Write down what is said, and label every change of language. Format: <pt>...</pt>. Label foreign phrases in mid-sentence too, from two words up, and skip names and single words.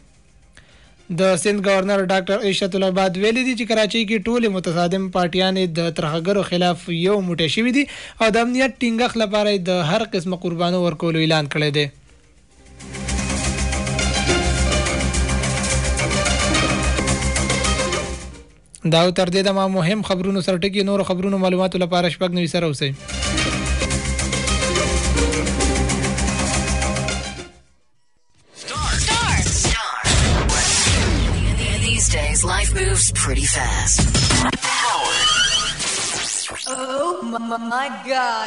<ps>د سند گورنر ډاکټر عشت العباد ویلي دي چې کراچۍ کې ټولې متصادم پارټیانې د ترهګرو خلاف یو موټی شوي دي او د امنیت ټینګښت لپاره د هر قسمه قربانو ورکولو اعلان کړی دی. دا تر دې د مهم خبرونو سره ټکی نور خبرونو معلوماتو لپاره شپږ نوي سره اوسئ.</ps> <en>These days, life moves pretty fast. Howard. Oh my God.</en>